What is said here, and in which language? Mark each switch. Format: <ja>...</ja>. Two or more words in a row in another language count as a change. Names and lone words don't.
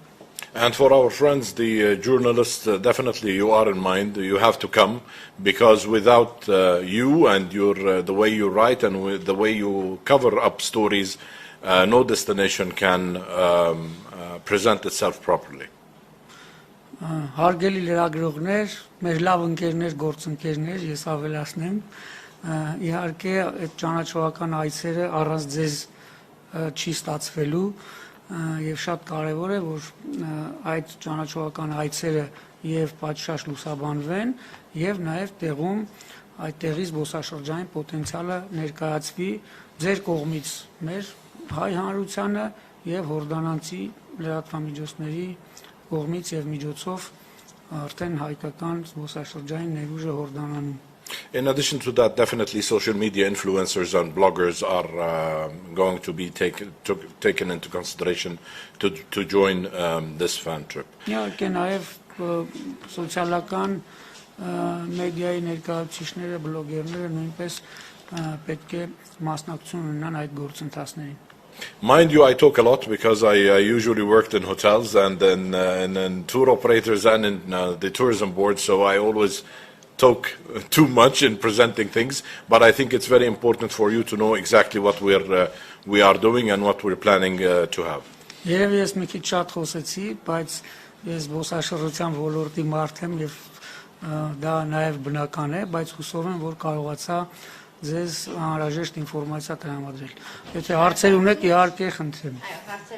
<en>And for our friends, the journalists, definitely you are in mind. You have to come because without you and the way you write and the way you cover up stories, no destination can present itself properly.</en> <hy>Հարգելի լրագրողներ, մեր լավ ընկերներ, գործընկերներ, ես ավելացնեմ, իհարկե այդ ճանաչողական այցերը առանց ձեզ չի ստացվելու եւ շատ կարեւոր է որ այդ ճանաչողական այցերը եւ պատշաճ լուսաբանվեն եւ նաեւ տեղում այդ տեղի զբոսաշրջային պոտենցիալը ներկայացվի ձեր կողմից մեր հայ հանրությանը եւ հորդանանցի լրատվամիջոցների կողմից եւ միջոցով արդեն հայկական զբոսաշրջային ներուժը Հորդանանում։</hy> <en>In addition to that, definitely social media influencers and bloggers are going to be taken into consideration to join this fan trip.</en> <hy>Իհարկե նաև սոցիալական մեդիայի ներկայացուցիչները, բլոգերները նույնպես պետք է մասնակցություն ունենան այդ գործընթացներին։</hy> <en>Mind you, I talk a lot because I usually worked in hotels and in tour operators and in the tourism board, so I always talk too much in presenting things, but I think it's very important for you to know exactly what we are doing and what we're planning to have.</en> <hy>Երևի ես մի քիչ շատ խոսեցի, բայց ես զբոսաշրջության ոլորտի մարդ եմ եւ դա նաեւ բնական է, բայց հուսով եմ, որ կարողացա ձեզ անհրաժեշտ ինֆորմացիա տրամադրել։ Եթե հարցեր ունեք, իհարկե խնդրեմ։</hy>